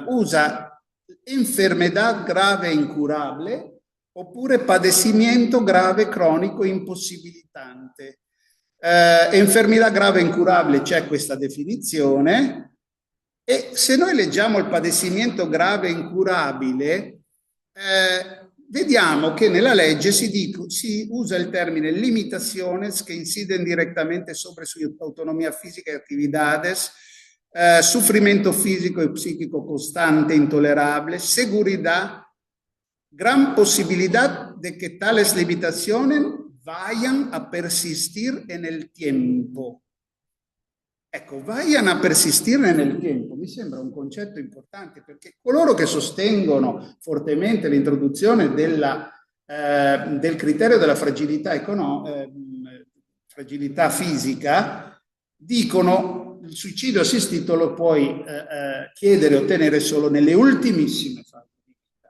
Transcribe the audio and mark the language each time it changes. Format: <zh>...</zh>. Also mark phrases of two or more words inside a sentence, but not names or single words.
<es>Usa enfermedad grave e incurable oppure padecimiento grave cronico impossibilitante. Enfermedad grave e incurable</es> <it>c'è questa definizione, E se noi leggiamo il padecimiento grave e incurabile, vediamo che nella legge si usa il termine</it> <es>limitaciones que inciden directamente sobre su autonomía física y actividades, sufrimiento físico y psíquico constante, intolerable, seguridad, gran posibilidad de que tales limitaciones vayan a persistir en el tiempo.</es> <it>Ecco,</it> <es>vayan a</es> <it>persistere nel tempo, mi sembra un concetto importante, perché coloro che sostengono fortemente l'introduzione del criterio della fragilità fisica dicono il suicidio assistito lo puoi chiedere e ottenere solo nelle ultimissime fasi di vita.</it>